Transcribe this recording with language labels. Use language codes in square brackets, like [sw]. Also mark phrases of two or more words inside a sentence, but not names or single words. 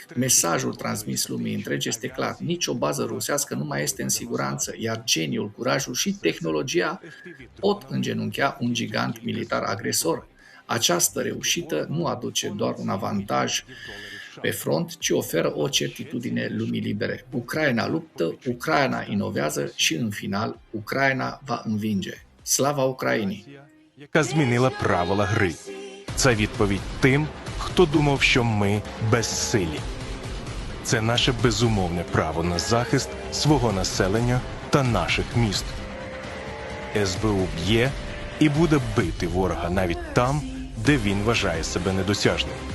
[ro] Mesajul transmis lumii întregi este clar. Nicio bază rusească nu mai este în siguranță, iar geniul, curajul și tehnologia pot îngenunchea un gigant militar agresor. Această reușită nu aduce doar un avantaj pe front, ci oferă o certitudine lumii libere. Ucraina luptă, Ucraina inovează și, în final, Ucraina va învinge. Slava Ucrainii! [uk] Яка змінила правила гри. Це відповідь тим, хто думав, що ми безсилі. Це наше безумовне право на захист свого населення та наших міст. СБУ б'є і буде бити ворога навіть там, де він вважає себе недосяжним.